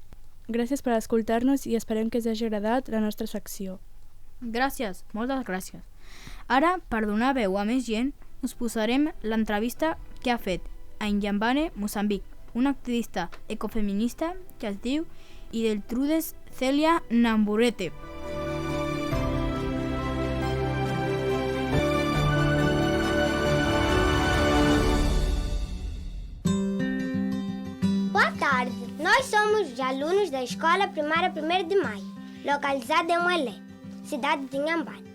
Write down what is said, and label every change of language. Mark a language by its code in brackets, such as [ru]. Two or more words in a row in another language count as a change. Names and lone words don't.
[ca] Gràcies per escoltar-nos i esperem que us hagi agradat la nostra secció. Gràcies, moltes gràcies. Ara, per donar veu a més gent, us posarem l'entrevista que ha fet a Inhambane, Moçambic, una activista ecofeminista que es diu Ideltrudes Celia Namburete. [pt] Boa tarde, nós somos os alunos da Escola Primária 1 de Maio, localizada em Uelé, cidade de Inhambane.